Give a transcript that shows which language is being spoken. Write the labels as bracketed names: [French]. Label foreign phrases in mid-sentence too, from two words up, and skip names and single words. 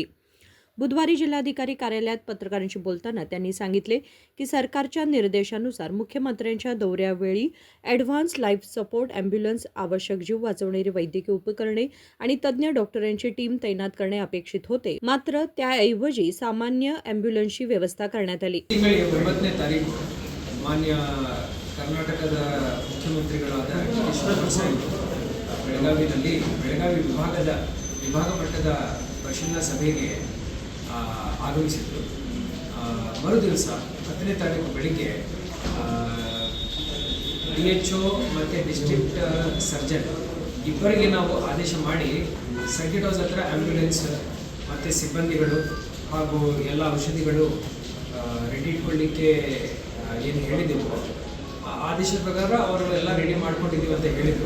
[Marathi] बुधवारी जिल्हाधिकारी कार्यालयात पत्रकारांशी बोलताना त्यांनी सांगितले की सरकारच्या निर्देशानुसार मुख्यमंत्र्यांच्या दौऱ्यावेळी [English] advance life support ambulance, [Marathi] आवश्यक जीव वाचवणारी वैद्यकीय उपकरणे आणि तज्ज्ञ डॉक्टरांची टीम तैनात करणे अपेक्षित होते. मात्र त्याऐवजी सामान्य ॲम्ब्युलन्सची व्यवस्था करण्यात आली. [Kannada] ಮಾನ್ಯ ಕರ್ನಾಟಕದ ಮುಖ್ಯಮಂತ್ರಿಗಳಾದ ಈಶ್ವರ ಸಾಹೇಬರು ಬೆಳಗಾವಿಯಲ್ಲಿ ಬೆಳಗಾವಿ ವಿಭಾಗ ಮಟ್ಟದ ಪರಿಶೀಲನಾ ಸಭೆಗೆ ಆಗಮಿಸಿದರು. ಮರುದಿವಸ 10ನೇ ತಾರೀಕು ಬೆಳಿಗ್ಗೆ DHO ಮತ್ತು [English] district surgeon [Kannada] ಇಬ್ಬರಿಗೆ ನಾವು ಆದೇಶ ಮಾಡಿ [English] circuit house [Kannada] ಹತ್ರ ಆ್ಯಂಬ್ಯುಲೆನ್ಸ್ ಮತ್ತು ಸಿಬ್ಬಂದಿಗಳು ಹಾಗೂ ಎಲ್ಲ ಔಷಧಿಗಳು ರೆಡಿ ಇಟ್ಕೊಳ್ಳಿಕ್ಕೆ ಏನು ಹೇಳಿದ್ದೆವು ಆದೇಶದ ಪ್ರಕಾರ ಅವರು ಎಲ್ಲ ರೆಡಿ ಮಾಡ್ಕೊಂಡಿದ್ದೀವಿ ಅಂತ ಹೇಳಿದರು.